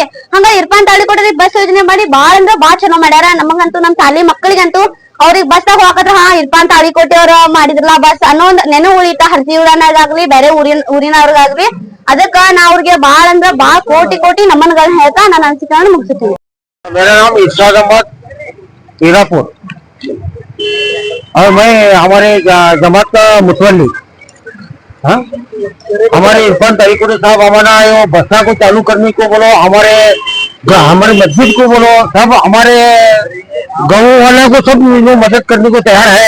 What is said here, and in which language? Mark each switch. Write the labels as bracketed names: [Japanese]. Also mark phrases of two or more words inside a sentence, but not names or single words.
[Kannada] ಹಂಗ ಇರ್ಫಾನ್ ತಾಳಿಕೋಟೆ ಬಸ್ ಯೋಜನೆ ಮಾಡಿ ಬಾಳ ಅಂದ್ರ ಬಾಳ ಚಲೋ ಮಾಡ್ಯಾರ. ನಮಗಂತೂ ನಮ್ ಶಾಲೆ ಮಕ್ಕಳಿಗಂತೂ ಅವ್ರಿಗೆ ಬಸ್ ತಾಗ ಹೋಗತ್ರ ಇರ್ಫಾನ್ ತಾಳಿಕೋಟೆ ಅವ್ರ ಮಾಡಿದ್ರಲ್ಲ ಬಸ್ ಅನ್ನೋ ಒಂದ್ ನೆನಪು ಉಳಿತ. ಹರ್ಸಿ ಊರನಾಗಾಗ್ಲಿ ಬೇರೆ ಊರಿನವ್ರಿಗಾಗ್ಲಿ. ಅದಕ್ಕ ನಾ ಅವ್ರಿಗೆ ಬಾಳ ಅಂದ್ರ ಬಾಳ ಕೋಟಿ ನಮನಗಳನ್ನ ಹೇಳ್ತಾ ನಾನು ಅನಿಸಿಕೆಗಳನ್ನ ಮುಗಿಸುತ್ತೇನೆ. [Hindi] मेरा नाम इरशाद अहमद हीरापुर और मैं हमारे जमात का मुतवल्ली. हाँ, हमारे इरफान तालिकोटी साहब हमारा बसा को चालू करने को बोलो, हमारे मस्जिद को बोलो, सब हमारे गाँव वाले को सब मदद करने को तैयार है.